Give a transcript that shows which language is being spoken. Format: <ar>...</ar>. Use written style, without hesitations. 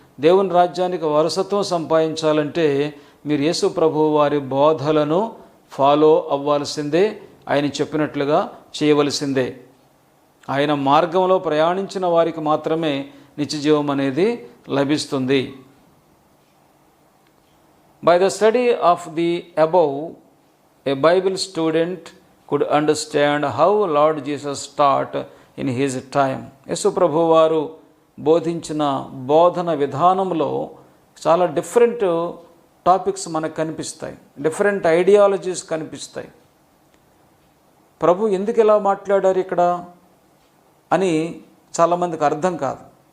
<te>దేవుని రాజ్యానికి వారసత్వం సంపాదించాలంటే మీరు యేసు ప్రభువు వారి బోధలను ఫాలో అవ్వాల్సిందే, ఆయన చెప్పినట్లుగా చేయవలసిందే. ఆయన మార్గంలో ప్రయాణించిన వారికి మాత్రమే నిత్యజీవం అనేది లభిస్తుంది.</te> <en>By the study of the above, a Bible student could understand how Lord Jesus taught in his time.</en> <te>యేసు ప్రభువు వారు బోధించిన బోధన విధానంలో చాలా డిఫరెంట్ టాపిక్స్ మనకు కనిపిస్తాయి, డిఫరెంట్ ఐడియాలజీస్ కనిపిస్తాయి. ప్రభు ఎందుకు ఇలా మాట్లాడారు ఇక్కడ అని చాలామందికి అర్థం కాదు.</te>